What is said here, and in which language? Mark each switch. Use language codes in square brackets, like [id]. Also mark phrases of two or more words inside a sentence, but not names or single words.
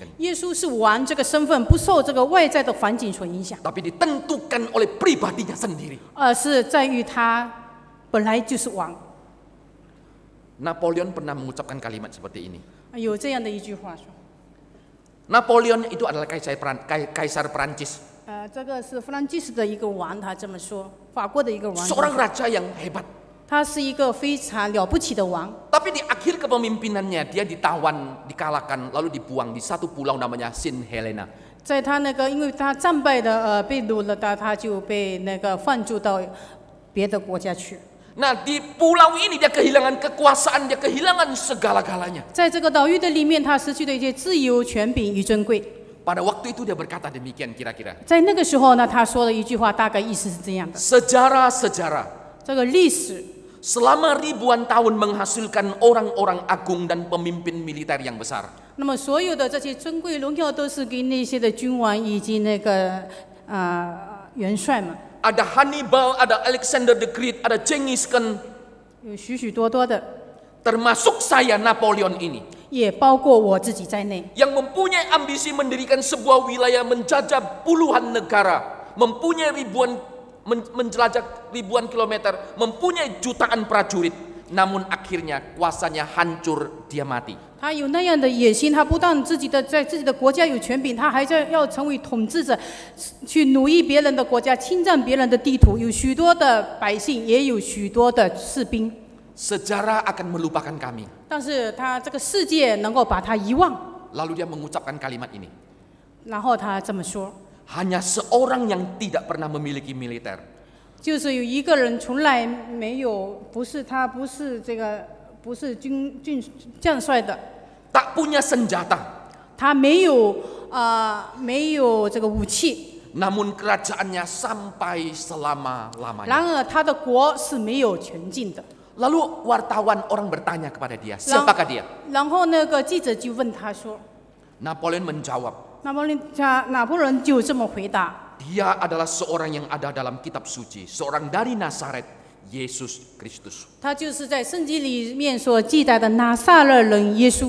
[zh] 耶稣是王这个身份不受这个外在的环境所影响， [id] tapi ditentukan oleh pribadinya sendiri. [zh] 而是在于他本来就是王。 [id] Napoleon pernah mengucapkan kalimat seperti ini. [zh] 有这样的一句话说， [id] Napoleon itu adalah kaisar Perancis, [zh] 这个是弗兰基斯的一个王，他这么说，法国的一个王， [id] seorang raja yang hebat. [zh] 他是一个非常了不起的王。 [id] Tapi di akhir kepemimpinannya dia ditawan, dikalahkan, lalu dibuang di satu pulau namanya Saint Helena. [zh] 在他那个，因为他战败的被掳了，他就被那个放逐到别的国家去。 [id] Nah di pulau ini dia kehilangan kekuasaan, dia kehilangan segala-galanya. [zh] 在这个岛屿的里面，他失去了一些自由、权柄与尊贵。 [id] Pada waktu itu dia berkata demikian kira-kira. [zh] 在那个时候呢，他说了一句话，大概意思是这样的： [id] Sejarah-sejarah [zh] 这个历史 [id] selama ribuan tahun menghasilkan orang-orang agung dan pemimpin militer yang besar. [zh] 那么所有的这些尊贵荣耀都是给那些的君王以及那个元帅们， [id] Ada Hannibal, ada Alexander the Great, ada Genghis Khan, [zh] 有许许多多的， [id] termasuk saya Napoleon ini, [zh] 也包括我自己在内， [id] yang mempunyai ambisi mendirikan sebuah wilayah menjajah puluhan negara, mempunyai menjelajah ribuan kilometer, mempunyai jutaan prajurit, namun akhirnya kuasanya hancur, dia mati. [zh] 他有那样的野心，他不但在自己的国家有权柄，他还要成为统治者，去奴役别人的国家，侵占别人的地图。有许多的百姓，也有许多的士兵。 [id] Sejarah akan melupakan kami. [zh] 但是他这个世界能够把他遗忘。 [id] Lalu dia mengucapkan kalimat ini. [zh] 然后他这么说： [id] Hanya seorang yang tidak pernah memiliki militer. [zh] 就是有一个人从来没有，不是将帅的， [id] Tak punya senjata. [zh] 他没有这个武器， [id] Namun kerajaannya sampai selama-lamanya. [zh] 然而他的国是没有全境的。 [id] Lalu wartawan orang bertanya kepada dia, siapakah dia? [zh] 然后那个记者就问他说， [id] Napoleon menjawab, [zh] 拿破仑就这么回答： [id] dia adalah seorang yang ada dalam kitab suci, seorang dari Nazaret, Yesus Kristus. [zh] 他就是在圣经里面所记载的拿撒勒人耶稣。